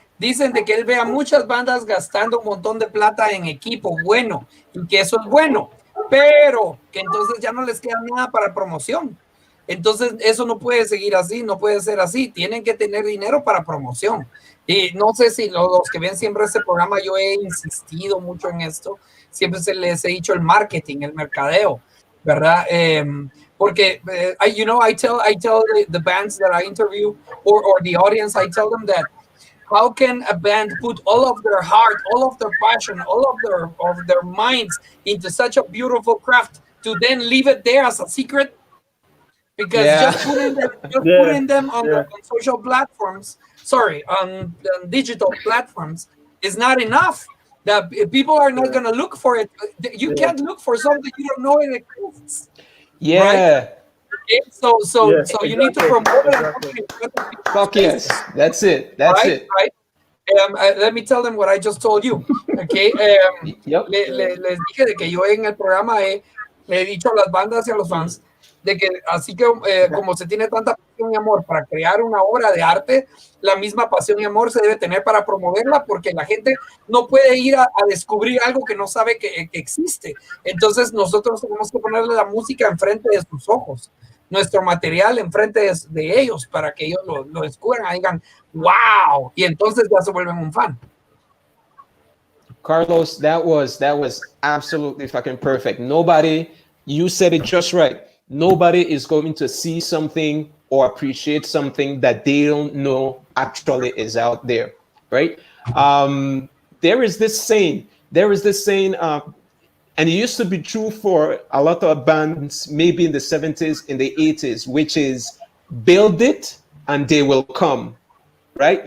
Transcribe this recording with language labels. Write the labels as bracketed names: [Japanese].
[Spanish] Dicen de que él ve a muchas bandas gastando un montón de plata en equipo bueno y que eso es bueno, pero que entonces ya no les queda nada para promoción. Entonces eso no puede seguir así, no puede ser así. Tienen que tener dinero para promoción. Y no sé si los que ven siempre este programa, yo he insistido mucho en esto. Siempre se les he dicho el marketing, el mercadeo, ¿verdad? [English] Porque I tell the bands that I interview or the audience, I tell them that how can a band put all of their heart, all of their passion, all of their minds into such a beautiful craft to then leave it there as a secret? Because just putting them on social platforms, on digital platforms is not enough. That people are not going to look for it. You can't look for something you don't know it exists. Yeah. Right? Okay? So you need to promote it. Fuck yes. That's it. That's it. Right. Let me tell them what I just told you. Okay. [Spanish] Les dije de que yo en el programa he dicho a las bandas y a los fans de que así que como se tiene tanta pasión y amor para crear una obra de arte, la misma pasión y amor se debe tener para promoverla, porque la gente no puede ir a descubrir algo que no sabe que existe. Entonces nosotros tenemos que ponerle la música enfrente de sus ojos, nuestro material enfrente de ellos, para que ellos lo descubran y digan wow, y entonces ya se vuelven un fan. [English] Carlos, that was absolutely fucking perfect. You said it just right. Nobody is going to see something or appreciate something that they don't know actually is out there, right? There is this saying, and it used to be true for a lot of bands, maybe in the 70s, in the 80s, which is build it and they will come, right?